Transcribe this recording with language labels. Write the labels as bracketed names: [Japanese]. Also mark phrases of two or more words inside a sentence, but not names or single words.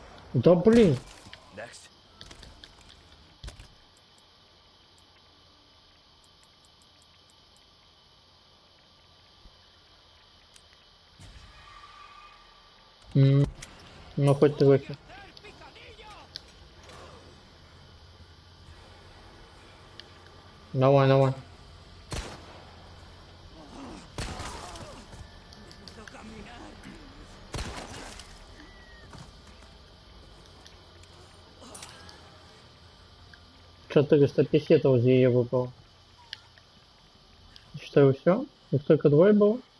[Russian] Да блин. [English] Next. [Russian] Ну хоть трохи. [Spanish] ¡El picadillo! [Russian] Давай, давай. [Spanish] No puedo caminar. [Russian] Четыреста песетов из ее выпало. Что, все? Их только двое было?